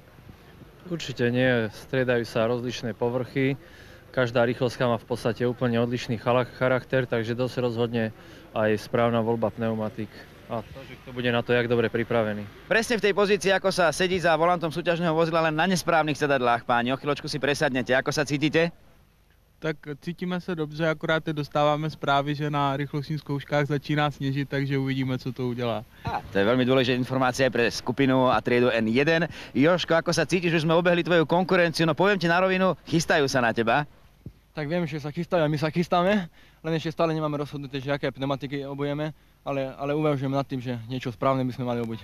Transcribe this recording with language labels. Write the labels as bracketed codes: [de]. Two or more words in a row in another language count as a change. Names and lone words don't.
[sk] Určite nie, striedajú sa rozličné povrchy, každá rýchlostka má v podstate úplne odlišný charakter, takže dosť rozhodne aj správna voľba pneumatík. A to, že kto bude na to jak dobre pripravený. Presne v tej pozícii, ako sa sedí za volantom súťažného vozidla, len na nesprávnych sedadlách, páni. O chvíľočku si presadnete. Ako sa cítite? [cs] Tak cítíme se dobře, akorát teď dostáváme zprávy, že na rychlostních zkouškách začíná sněžit, takže uvidíme, co to udělá. [sk] To je veľmi dôležitá informácia pre skupinu a triedu N1. Jožko, ako sa cítiš? Už sme obehli tvoju konkurenciu, no poviem ti na rovinu, chystajú sa na teba. Tak viem, že sa chystajú a my sa chystáme, len ešte stále nemáme rozhodnuté, že aké pneumatiky obujeme, ale uvažujeme nad tým, že niečo správne by sme mali obuť.